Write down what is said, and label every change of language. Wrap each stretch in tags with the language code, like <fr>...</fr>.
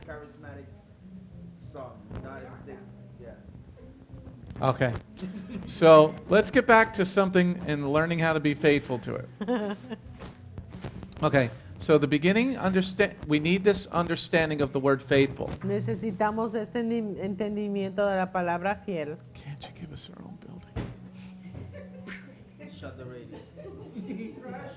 <en>charismatic song. Not everything. Yeah. Okay. So let's get back to something and learning how to be faithful to it. Okay. So the beginning, we need this understanding of the word faithful.</en> <es>Necesitamos este entendimiento de la palabra fiel.</es> <en>Can't you give us our own building? Shut the radio.</en>